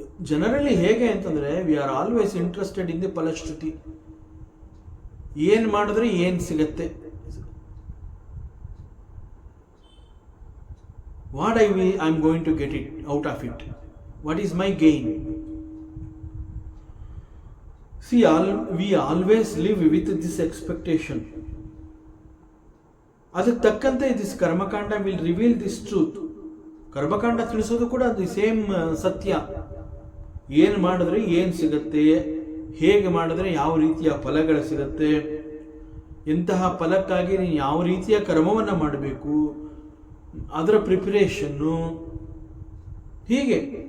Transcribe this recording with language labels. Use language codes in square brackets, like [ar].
[kn] Generally ಹೇಗೆ ಅಂತಂದರೆ [en] We are always interested in the ಫಲಶ್ರುತಿ. [kn] ಏನು ಮಾಡಿದ್ರೆ ಏನು ಸಿಗತ್ತೆ, [en] What I am going to get it out of it, what is my gain. See, we always live with this expectation. [kn] ಅದಕ್ಕೆ ತಕ್ಕಂತೆ [en] This ಕರ್ಮಕಾಂಡ will reveal this truth. [kn] ಕರ್ಮಕಾಂಡ ತಿಳಿಸೋದು ಕೂಡ [en] The same ಸತ್ಯ. [kn] ಏನು ಮಾಡಿದ್ರೆ ಏನು ಸಿಗುತ್ತೆ, ಹೇಗೆ ಮಾಡಿದ್ರೆ ಯಾವ ರೀತಿಯ ಫಲಗಳು ಸಿಗುತ್ತೆ, ಎಂತಹ ಫಲಕ್ಕಾಗಿ ನೀನು ಯಾವ ರೀತಿಯ ಕರ್ಮವನ್ನು ಮಾಡಬೇಕು, ಅದರ ಪ್ರಿಪರೇಷನ್ನು, ಹೀಗೆ.